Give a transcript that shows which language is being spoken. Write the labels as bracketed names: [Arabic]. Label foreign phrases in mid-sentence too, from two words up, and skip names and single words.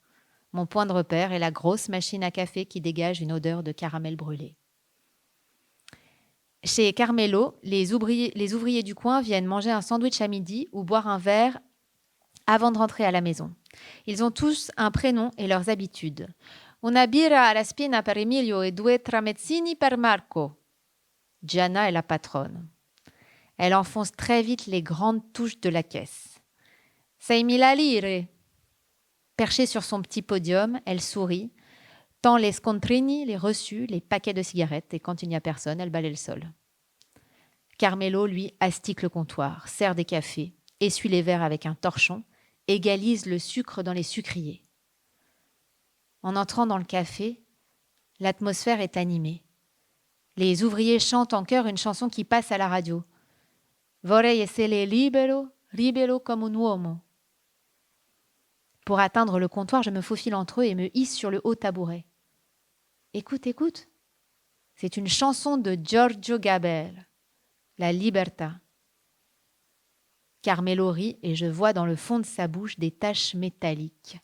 [French] Mon point de repère est la grosse machine à café qui dégage une odeur de caramel brûlé. Chez Carmelo, les ouvriers du coin viennent manger un sandwich à midi ou boire un verre avant de rentrer à la maison. Ils ont tous un prénom et leurs habitudes. [Italian] Una birra alla spina per Emilio e 2 tramezzini per Marco. [French] Gianna est la patronne. Elle enfonce très vite les grandes touches de la caisse. 6.000 lire. Perchée sur son petit podium, elle sourit, tend les scontrini, les reçus, les paquets de cigarettes, et quand il n'y a personne, elle balaie le sol. Carmelo, lui, astique le comptoir, sert des cafés, essuie les verres avec un torchon, égalise le sucre dans les sucriers. En entrant dans le café, l'atmosphère est animée. Les ouvriers chantent en chœur une chanson qui passe à la radio. [Italian] Vorrei essere libero, libero come un uomo. [French] Pour atteindre le comptoir, je me faufile entre eux et me hisse sur le haut tabouret. Écoute, écoute. C'est une chanson de Giorgio Gaber, La Libertà. Carmelo rit et je vois dans le fond de sa bouche des taches métalliques.